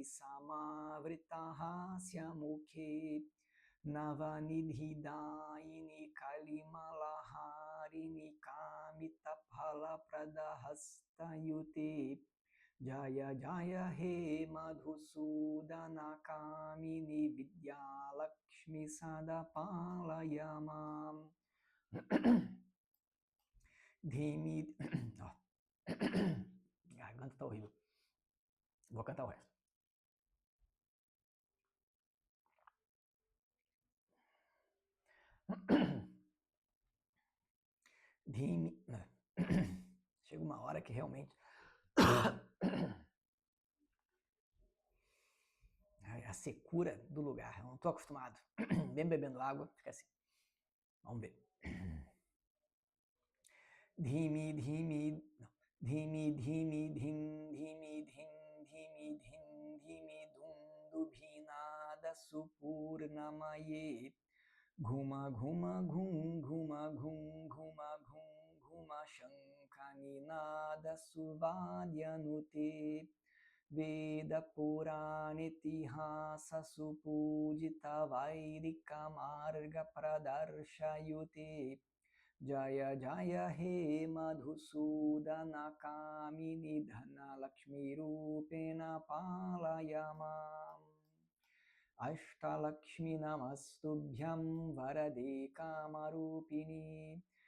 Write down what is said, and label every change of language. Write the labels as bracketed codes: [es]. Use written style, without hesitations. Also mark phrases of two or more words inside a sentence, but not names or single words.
[sa] Samavrita Hasya Mukhe Navanidhi Daini Kalimalaharini Kamita Phala Pradahasta Yute Jaya Jaya He Madhusudana Kamini Vidya Lakshmi Sada Palayamam Dhimi [pt] Garganta tá horrível. Vou cantar o resto. Dhimi. Chega uma hora que realmente a secura do lugar. Eu não estou acostumado. Bem bebendo água, fica assim. Vamos ver. [sa] Dhimi, dhimi, não. Dhimi, dhimi, dhim, dhimi, dhim, dhimi, dhim, dhimi, dum, dubhinada supurnamaye. Ghuma, ghuma, ghum, ghuma, ghum, ghuma, ghum, ghuma, shankaninada suvadyanute. Veda Purana Itihasa Supujita Vaidika Marga Pradarshayute Jaya Jaya He Madhusudana Kamini Dhana Lakshmi Rupena Palayamam Ashtalakshmi Namastubhyam Varade Kamarupini